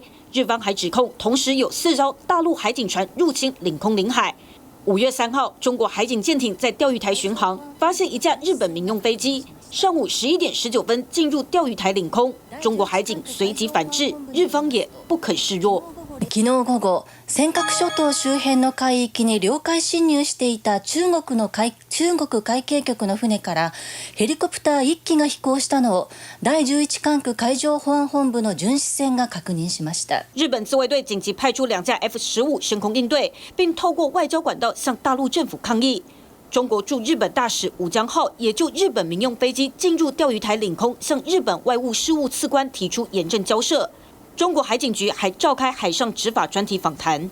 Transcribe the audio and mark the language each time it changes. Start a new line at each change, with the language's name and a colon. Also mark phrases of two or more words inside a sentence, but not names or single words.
Chinese: 日方还指控，同时有4艘大陆海警船入侵领空领海。5月3号，中国海警舰艇在钓鱼台巡航，发现一架日本民用飞机。上午11点19分进入钓鱼台领空，中国海警随即反制，日方也不肯示弱。
Japanese: 昨日午後、尖閣諸島周辺の海域に領海侵入していた中国海警局の船からヘリコプター1機が飛行したのを第11管区海上保安本部の巡視船が確認しました。
Chinese: 日本自卫队紧急派出2架 F-15升空应对，并透过外交管道向大陆政府抗议。中国驻日本大使武江浩也就日本民用飞机进入钓鱼台领空，向日本外务事务次官提出严正交涉。中国海警局还召开海上执法专题访谈。